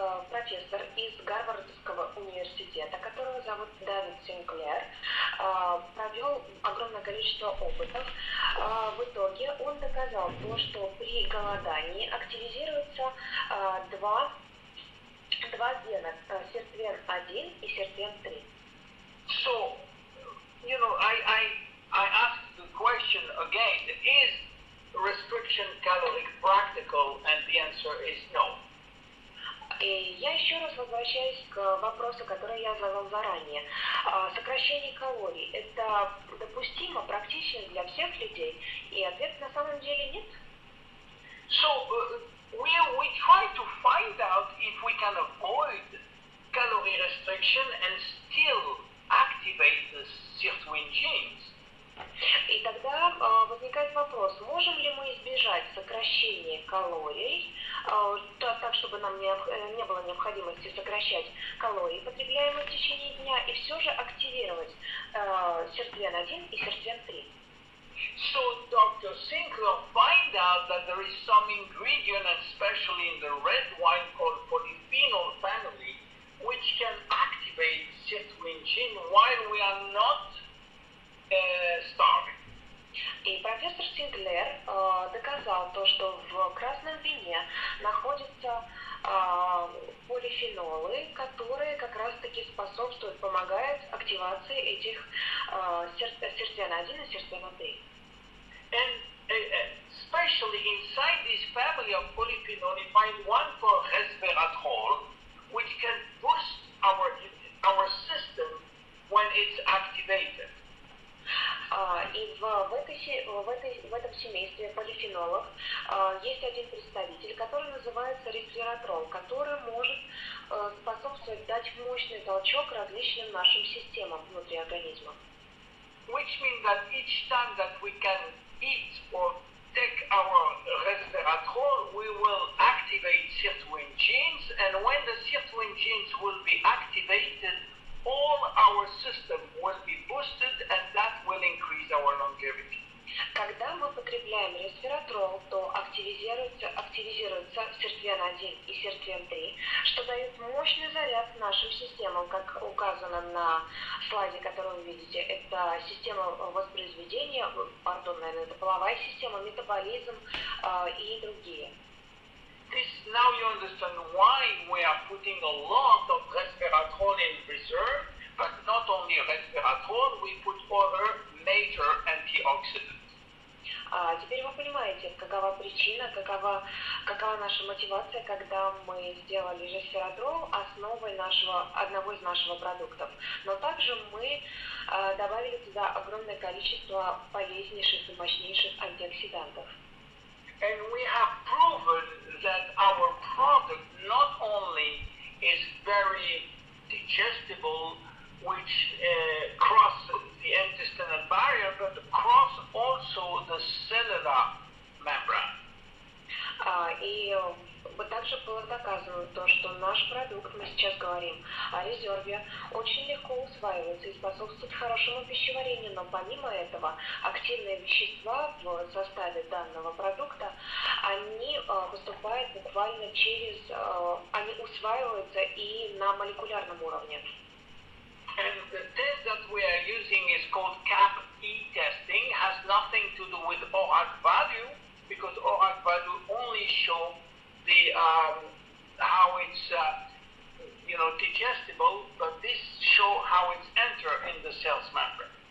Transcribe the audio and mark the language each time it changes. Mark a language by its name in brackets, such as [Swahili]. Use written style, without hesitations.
[Russian] Профессор из Гарвардского университета, которого зовут Давид Синклер, провел огромное количество опытов. В итоге он доказал то, что при голодании активизируются два гена, сиртвен-1 и сиртвен-3. [English] So, I asked the question again, is restriction caloric practical? And the answer is no. [Russian] И я еще раз возвращаюсь к вопросу, который я задал заранее. Сокращение калорий – это допустимо, практично для всех людей? И ответ на самом деле нет. [English] So, we try to find out if we can avoid calorie restriction and still activate the sirtuin genes. [Russian] И тогда возникает вопрос, можем ли мы избежать сокращения калорий, так, чтобы нам не было необходимости сокращать калории, потребляемые в течение дня, и все же активировать сиртвен-1 и сиртвен-3. [English] So Dr. Sinclair find out that there is some ingredient, especially in the red wine called polyphenol family, which can activate sirtuin gene while we are not starving. [Russian] И профессор Синклер доказал то, что в красном вине находятся полифенолы, которые как раз-таки способствуют, помогают активации этих сиртвен-1 и сиртвен-3. [English] And especially inside this family of polyphenol, you find one called resveratrol, which can boost our system when it's activated. [Russian] И в этой в этом семействе полифенолов есть один представитель, который называется ресвератрол, который может способствовать дать мощный толчок различным нашим системам внутри организма. [English] Which means that each time that we can eat or take our resveratrol, we will activate certain genes, and when the certain genes will be activated, all our system will be boosted, and that will increase our longevity. [Russian] Когда мы потребляем ресвератрол, то активизируется сертвен-1 и сертвен-3, что дает мощный заряд нашим системам, как указано на слайде, который вы видите. Это система воспроизведения, наверное, это половая система, метаболизм и другие. [English] Now you understand why we are putting a lot of resveratrol in reserve, but not only resveratrol, we put other major antioxidants. [Russian] Теперь вы понимаете, какова причина, какова наша мотивация, когда мы сделали ресвератрол основой одного из наших продуктов. Но также мы добавили туда огромное количество полезнейших и мощнейших антиоксидантов. [English] And we have proven that our product not only is very digestible, which crosses the intestinal barrier, but cross also the cellular membrane. [Russian] И также было доказано то, что наш продукт, мы сейчас говорим о резерве, очень легко усваивается и способствует хорошему пищеварению, но помимо этого активные вещества в составе данного продукта, они поступают буквально они усваиваются и на молекулярном уровне. [English] And the test that we are using is called CAP-E testing, has nothing to do with ORAC value, because ORAC value only show the how it's digestible, but this show how it's enter in the cell's membrane.